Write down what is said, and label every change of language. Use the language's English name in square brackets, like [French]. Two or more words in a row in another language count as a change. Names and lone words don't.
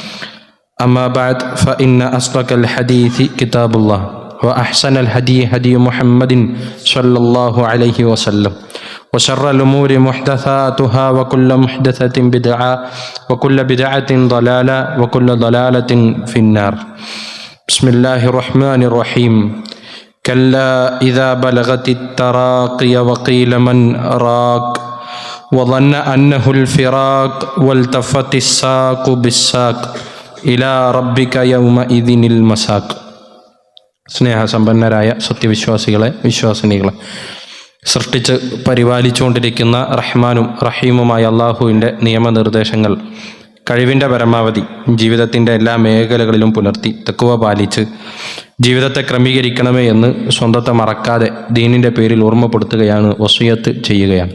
[Arabic] أما بعد فإن أصدق الحديث كتاب الله وأحسن الهدي هدي محمد صلى الله عليه وسلم وشر الأمور محدثاتها وكل محدثة بدعة وكل بدعة ضلالة وكل ضلالة في النار بسم الله الرحمن الرحيم كلا إذا بلغت التراقي وقيل من راق وظن أنه الفراق والتفت الساق بالساق إلى ربك يومئذ المساق [Malayalam] സ്നേഹസമ്പന്നരായ സത്യവിശ്വാസികളെ, വിശ്വാസിനികളെ, സൃഷ്ടിച്ച് പരിപാലിച്ചുകൊണ്ടിരിക്കുന്ന റഹ്മാനും റഹീമുമായ അള്ളാഹുവിൻ്റെ നിയമനിർദ്ദേശങ്ങൾ കഴിവിൻ്റെ പരമാവധി ജീവിതത്തിൻ്റെ എല്ലാ മേഖലകളിലും പുലർത്തി തഖ്വ പാലിച്ച് ജീവിതത്തെ ക്രമീകരിക്കണമേ എന്ന് സ്വന്തത്തെ മറക്കാതെ ദീനിൻ്റെ പേരിൽ ഓർമ്മപ്പെടുത്തുകയാണ്, വസിയത്ത് ചെയ്യുകയാണ്.